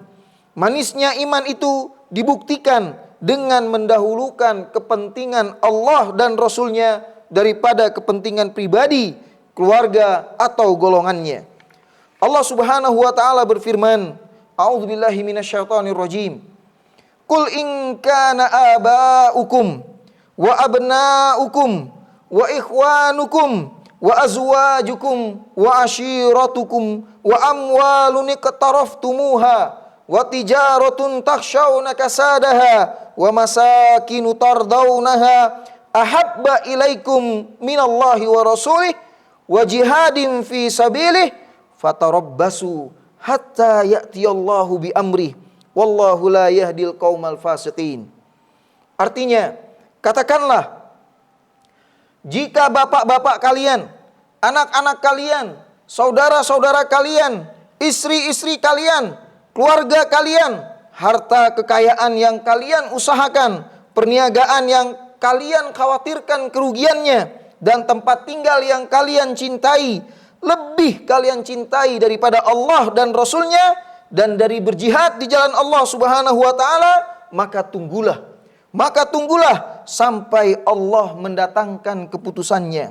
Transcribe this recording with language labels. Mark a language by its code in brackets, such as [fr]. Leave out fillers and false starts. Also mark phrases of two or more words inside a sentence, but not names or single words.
[id] Manisnya iman itu dibuktikan dengan mendahulukan kepentingan Allah dan Rasul-Nya daripada kepentingan pribadi, keluarga, atau golongannya. [ar] الله سبحانه وتعالى berfirman, أعوذ بالله من الشيطان الرجيم. قل إن كان آباؤكم وأبناؤكم وإخوانكم وأزواجكم وعشيرتكم وأموال اقترفتموها وتجارة تخشون كسادها ومساكن ترضونها أحب إليكم من الله ورسوله وجهاد في سبيله فتربصوا حتى يأتي الله بأمره والله لا يهدي القوم الفاسقين. [id] Artinya, katakanlah, jika bapak-bapak kalian, anak-anak kalian, saudara-saudara kalian, istri-istri kalian, keluarga kalian, harta kekayaan yang kalian usahakan, perniagaan yang kalian khawatirkan kerugiannya, dan tempat tinggal yang kalian cintai, lebih kalian cintai daripada Allah dan Rasul-Nya dan dari berjihad di jalan [ar] الله سبحانه وتعالى, [id] maka tunggulah sampai Allah mendatangkan keputusannya.